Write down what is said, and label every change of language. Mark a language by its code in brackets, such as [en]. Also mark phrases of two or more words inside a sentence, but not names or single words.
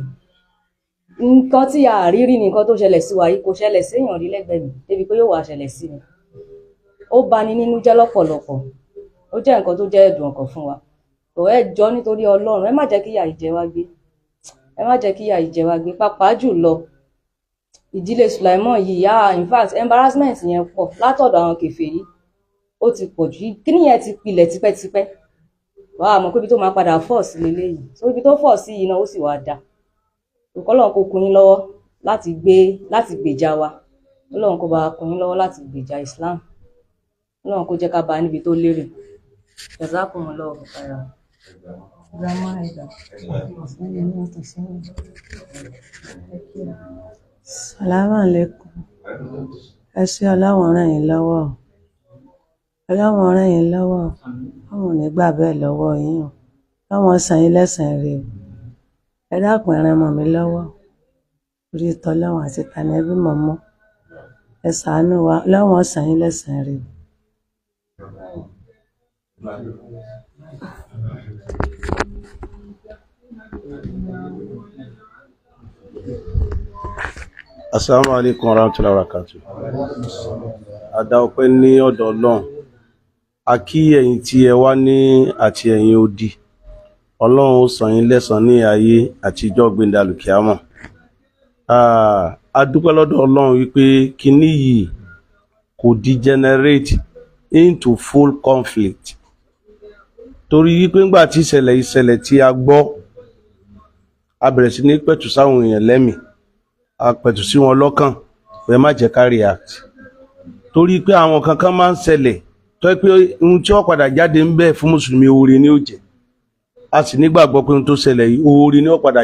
[yo] Nǹkan tí a rí rí ni nǹkan tó ṣẹlẹ̀ sí wa yìí kò ṣẹlẹ̀ sí èèyàn rí lẹ́gbẹ̀ẹ́ mi débi pé yóò wá ṣẹlẹ̀ sí mi. Ó bani nínú jẹ́ lọ́pọ̀lọpọ̀. Ó jẹ́ nǹkan tó jẹ́ ẹ̀dùn ọkàn fún wa. Ẹ jọ̀ọ́ nítorí Ọlọ́run ẹ má jẹ́ kí ìyà ìjẹ wá gbé. Ẹ má jẹ́ kí ìyà ìjẹ wá gbé pàápàá jù lọ. Ìdílé Sulaimon yìí [en] in fact embarrassment [yo] yẹn pọ̀ látọ̀dọ̀ àwọn kèfèrí. Ó ti pọ̀ jù. Kíni yẹn ti pilẹ̀ tipẹ́tipẹ́. Wàá mọ̀ pé ibi tó máa padà fọ́ sí leléyìí. So ibi tó fọ́ sí yìí náà ó sì wá dá. Ọlọ́run kó kún yín lọ́wọ́ láti gbèjà wa. Ọlọ́run kó bá kún yín lọ́wọ́ láti gbèjà Islam. Ọlọ́run kó jẹ́ ká bá níbi tó lérè. [ar] جزاكم الله خيرا. السلام عليكم. [yo] Ẹ ṣé Ọlọ́run ràn yín lọ́wọ́. Ọlọ́run ràn yín lọ́wọ́. Ọlọ́run ní gbà bẹ́ẹ̀ lọ́wọ́ yín o. Ọlọ́run san yín lẹ́san rẹ̀ o. Ẹ dákun ẹ ràn mọ́ mi lọ́wọ́. Orí t'Ọlọ́run àti t'Ànábì mọ̀mọ́. Ẹ ṣàánú wa. Ọlọ́run san yín lẹ́san rẹ̀ o. [ar] السلام عليكم ورحمة الله وبركاته. [yo] Adá ọpẹ́ ní ọ̀dọ̀ Ọlọ́run. A kí ẹ̀yin tí ẹ wá ní àti ẹ̀yin odi. Ọlọ́run ó san yín lẹ́san ní ayé àti ìjọ́ gbéǹde àlùkìámọ̀. A dúpẹ́ lọ́dọ̀ Ọlọ́run wípé kíní yìí kò [en] degenerate into full conflict. [yo] Torí wípé ńgbà tí ìṣẹ̀lẹ̀ tí a gbọ́ a bẹ̀rẹ̀ sí ní pẹ̀tù sáwọn èèyàn lẹ́mìí. A pẹ̀tù sí wọn lọ́kàn pé má jẹ́ ká react torí pé àwọn kankan máa ń ṣẹlẹ̀ tó pé ohun tí ó padà jáde ń bẹ fún mùsùlùmí oore ni ó jẹ́ a sì nígbàgbọ́ pé ohun tó ṣẹlẹ̀ yìí oore ni ó padà